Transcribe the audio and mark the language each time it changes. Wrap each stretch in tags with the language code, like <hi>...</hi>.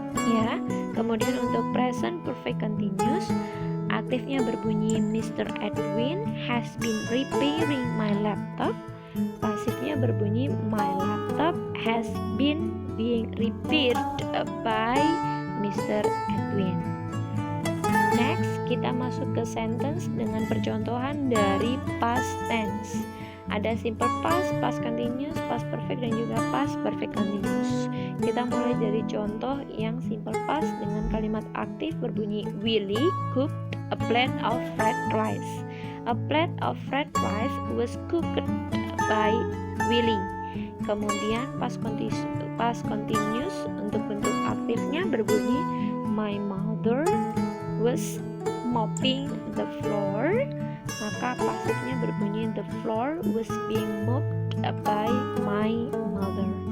<id>Ya, kemudian untuk present perfect continuous, aktifnya berbunyi Mr.</id> <en>Edwin has been repairing my laptop.</en> <id>Pasifnya berbunyi</id> <en>my laptop has been being repaired by Mr. Edwin.</en> <id>Next, kita masuk ke sentence dengan percontohan dari past tense. Ada simple past, past continuous, past perfect, dan juga past perfect continuous. Kita mulai dari contoh yang simple past dengan kalimat aktif berbunyi</id> <en>Willie cooked a plate of fried rice. A plate of fried rice was cooked by Willie.</en> <id>Kemudian past continuous untuk bentuk aktifnya berbunyi</id> <en>my mother was mopping the floor.</en> <id>Maka pasifnya berbunyi</id> <en>the floor was being mopped by my mother.</en>